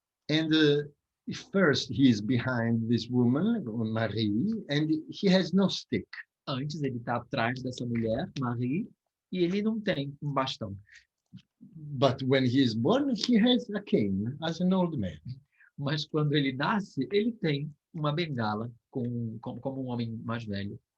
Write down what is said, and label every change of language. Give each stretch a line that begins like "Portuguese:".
English: And first he is behind this woman, Marie, and he has no stick.
Portuguese: Antes ele está atrás dessa mulher, Marie, e ele não tem um bastão.
English: But when he is born, he has a cane as an old man.
Portuguese: Mas quando ele nasce, ele tem uma bengala como um homem mais velho.